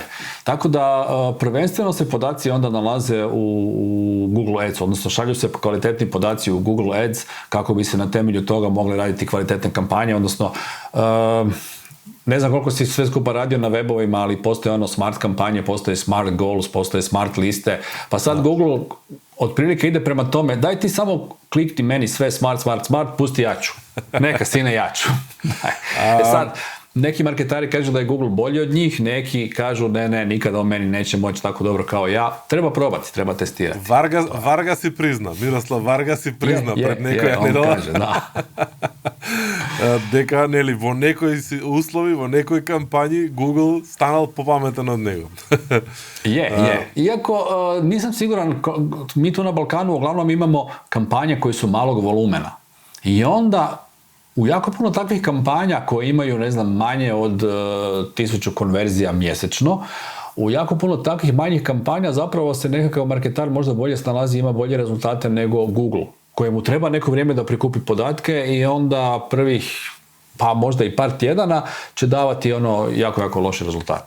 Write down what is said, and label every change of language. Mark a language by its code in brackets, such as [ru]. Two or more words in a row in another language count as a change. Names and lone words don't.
[hr] Tako da prvenstveno se podaci onda nalaze u Google Ads, odnosno šalju se kvalitetni podaci u Google Ads kako bi se na temelju toga mogli raditi kvalitetne kampanje, odnosno ne znam koliko si sve skupa radio na webovima, ali postoje smart kampanje, postoje [en] smart goals, [hr] postoje smart liste, pa sad Google otprilike ide prema tome, daj ti samo klikni meni sve smart, pusti jaču. Neka sine jaču. Sad, neki marketari kažu da je Google bolji od njih, neki kažu ne, nikada on meni neće moći tako dobro kao ja. Treba probati, treba testirati. Varga si prizna, Miroslav Varga si prizna pred nekoj on kaže, da. [mk] Дека, нели, во некои услови, во некои кампањи, Google станал попаметен од него. [hr] Je. Iako nisam siguran, mi tu na Balkanu uglavnom imamo kampanje koje su malog volumena. I onda u jako puno takvih kampanja koje imaju, ne znam, manje od 1000 konverzija mjesečno, u jako puno takvih manjih kampanja zapravo se nekakav marketar možda bolje snalazi, ima bolje rezultate nego Google, kojemu treba neko vrijeme da prikupi podatke i onda prvih, pa možda i par tjedana će davati jako loše rezultate.